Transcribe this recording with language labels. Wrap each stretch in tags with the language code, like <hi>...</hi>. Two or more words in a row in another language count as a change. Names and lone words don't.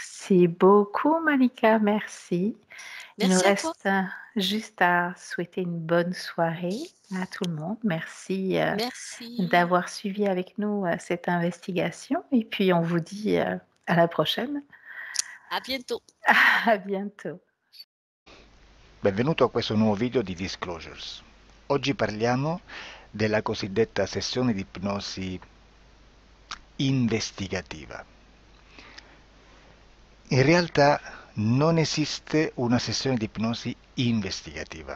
<fr>Merci beaucoup Malika, merci. Il nous Merci à toi. reste juste à souhaiter une bonne soirée à tout le monde. Merci Merci. d'avoir suivi avec nous cette investigation et puis on vous dit à la prochaine. À bientôt. À bientôt.</fr> <it>Benvenuto a questo nuovo video di Disclosures. Oggi parliamo della cosiddetta sessione di ipnosi investigativa. In realtà non esiste una sessione di ipnosi investigativa.</it>